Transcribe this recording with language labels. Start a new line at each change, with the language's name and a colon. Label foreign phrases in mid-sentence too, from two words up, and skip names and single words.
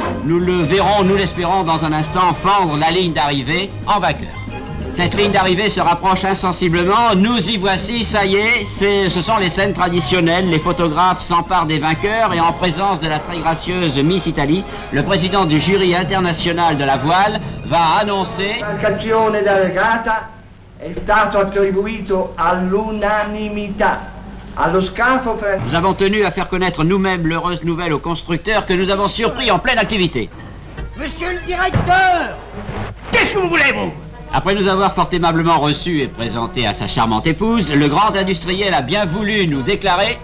French: Nous le verrons, nous l'espérons dans un instant, fendre la ligne d'arrivée en vainqueur. Cette ligne d'arrivée se rapproche insensiblement, nous y voici, ça y est, ce sont les scènes traditionnelles, les photographes s'emparent des vainqueurs et en présence de la très gracieuse Miss Italie, le président du jury international de la voile va annoncer...
Italian: L'imbarcazione da regata è stato attribuito all'unanimità.
French: Nous avons tenu à faire connaître nous-mêmes l'heureuse nouvelle aux constructeurs que nous avons surpris en pleine activité. Monsieur le directeur, qu'est-ce que vous voulez, vous? Après nous avoir fort aimablement reçus et présentés à sa charmante épouse, le grand industriel a bien voulu nous déclarer...